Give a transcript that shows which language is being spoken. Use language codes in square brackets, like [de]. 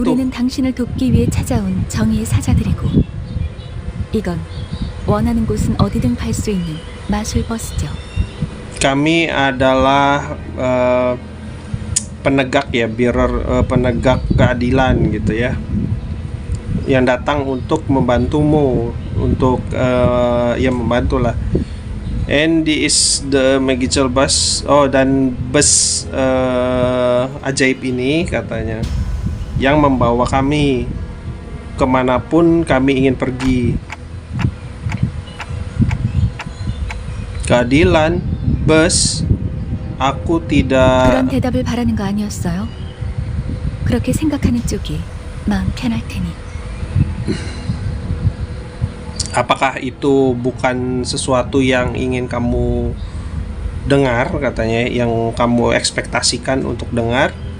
[ko] 우리는 당신을 돕기 위해 찾아온 정의의 사자들이고 이건 원하는 곳은 어디든 갈 수 있는 마술 버스죠. [id] Kami adalah penegak ya, penegak keadilan gitu ya, yang datang untuk membantumu, untuk ya membantulah. [en] And this is the magical bus. [id] Oh, dan bus ajaib ini katanya yang membawa kami kemanapun kami ingin pergi. Keadilan, bus. Aku tidak. [ko] 그런 대답을 바라는 거 아니었어요? 그렇게 생각하는 쪽이 마음 편할 테니. [id] Apakah itu bukan sesuatu yang ingin kamu dengar katanya, yang kamu ekspektasikan untuk dengar?